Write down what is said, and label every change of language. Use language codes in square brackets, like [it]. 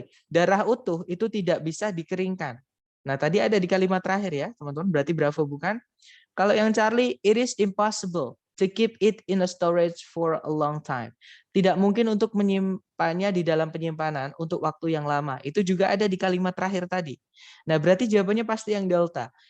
[id] Darah utuh itu tidak bisa dikeringkan. Nah, tadi ada di kalimat terakhir ya, teman-teman. Berarti bravo bukan. Kalau yang [en] Charlie, it is impossible to keep it in a storage for a long time. [id] Tidak mungkin untuk menyimpannya di dalam penyimpanan untuk waktu yang lama. Itu juga ada di kalimat terakhir tadi. Nah, berarti jawabannya pasti yang delta.